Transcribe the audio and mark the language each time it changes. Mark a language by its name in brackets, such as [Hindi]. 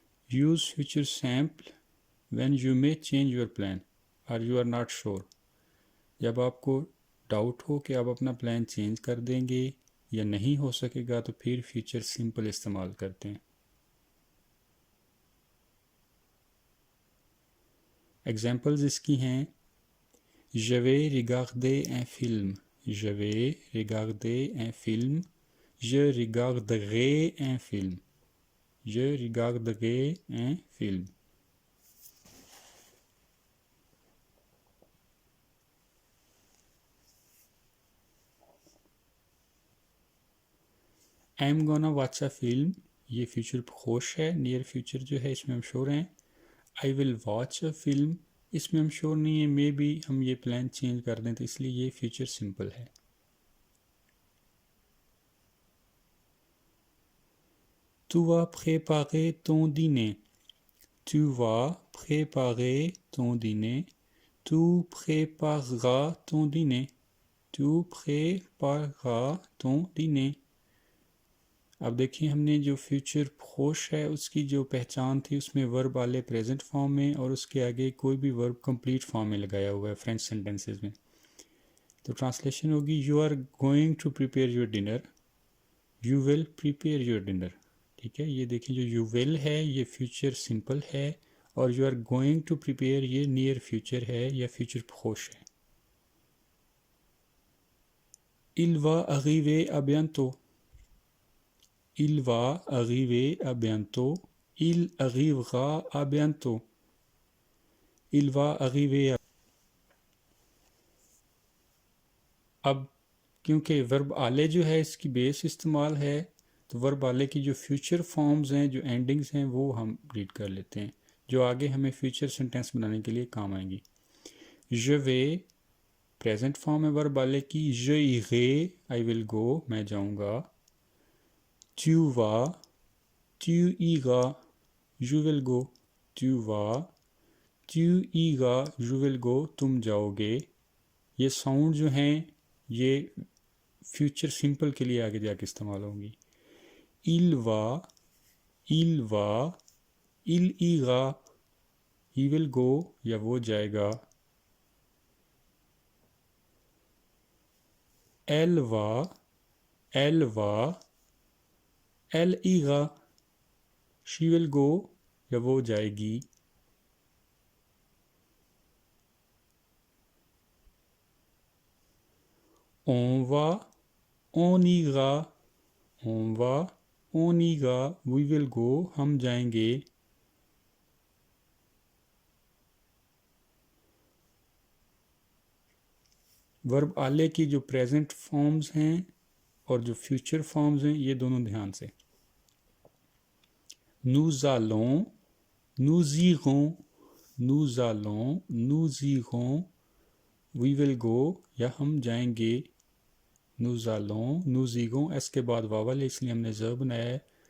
[English] Use future simple when you may change your plan और you are not sure. [Hindi] जब आपको doubt हो कि आप अपना प्लान चेंज कर देंगे या नहीं हो सकेगा तो फिर फ्यूचर सिंपल इस्तेमाल करते हैं। एग्जाम्पल्स इसकी हैं [French] Je vais regarder un film, je vais regarder un film, je regarderai un film, je regarderai un film. [English] I am gonna watch a film, [Hindi] ये फ्यूचर खोश है। नियर फ्यूचर जो है इसमें हम श्योर हैं। [English] I will watch a film, [Hindi] इसमें हम sure नहीं है, मे बी हम ये प्लान चेंज कर दें, तो इसलिए ये फ्यूचर सिंपल है। [French] Tu vas préparer ton dîner, tu vas préparer ton dîner, tu prépareras ton dîner, tu prépareras ton dîner। [Hindi] अब देखिए हमने जो फ्यूचर खोश है उसकी जो पहचान थी उसमें वर्ब वाले प्रेजेंट फॉर्म में और उसके आगे कोई भी वर्ब कंप्लीट फॉर्म में लगाया हुआ है फ्रेंच सेंटेंसेस में। तो ट्रांसलेशन होगी [English] You are going to prepare your dinner, you will prepare your dinner. [Hindi] ठीक है, ये देखिए जो यू विल है ये फ्यूचर सिंपल है और [English] you are going to prepare [Hindi] ये नियर फ्यूचर है या फ्यूचर खोश है। [French] Il va arriver à bientôt, il va arriver à bientôt, il arrivera à bientôt, il va arriver à... [Hindi] अब क्योंकि वर्ब आले जो है इसकी बेस इस्तेमाल है तो वर्ब आले की जो फ्यूचर फॉर्म्स हैं जो एंडिंग्स हैं वो हम रीड कर लेते हैं जो आगे हमें फ्यूचर सेंटेंस बनाने के लिए काम आएंगी। [French] je vais [Hindi] प्रेजेंट फॉर्म है वर्ब आले की, [French] je irai [English] I will go [Hindi] मैं जाऊंगा, [French] tu vas tu iras [English] you will go, [French] tu vas tu iras you will go [Hindi] तुम जाओगे। ये साउंड जो हैं ये फ्यूचर सिंपल के लिए आगे जाके इस्तेमाल होंगी। [French] il va il va il ira [English] he will go [Hindi] या वो जाएगा। [French] elle va elle va elle ira [English] she will go [Hindi] या वो जाएगी। [French] on va on ira on va on ira [English] we will go [Hindi] हम जाएंगे। वर्ब आले की जो प्रेजेंट फॉर्म्स हैं और जो फ्यूचर फॉर्म्स हैं ये दोनों ध्यान से। [French] nous allons nous irons nous allons nous irons [English] we will go [Hindi] या हम जाएंगे। [French] nous allons nous irons [Hindi] S के बाद वावल है इसलिए हमने ज़ बनाया है।